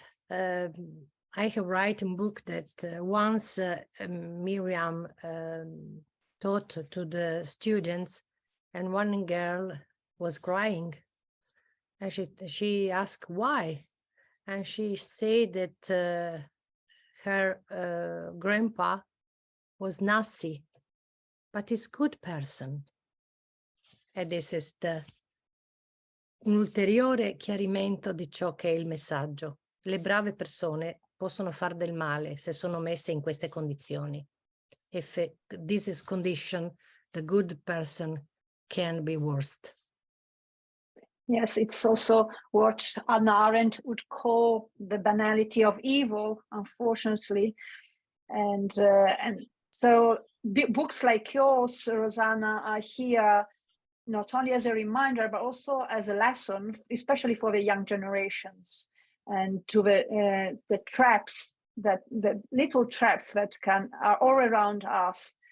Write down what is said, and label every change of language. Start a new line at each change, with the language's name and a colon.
English: I have written a book that once Miriam taught to the students, and one girl was crying, and she asked why, and she said that her grandpa was Nazi, but he's a good person. And this is
Italian: un ulteriore chiarimento di ciò che è il messaggio. Le brave persone possono far del male se sono messe in queste condizioni.
English: If this is condition, the good person can be worst. Yes, it's also what Hannah Arendt would call the banality of evil, unfortunately. And so books like yours, Rosanna, are here not only as a reminder, but also as a lesson, especially for the young generations, and to the traps, the little traps that are all around us.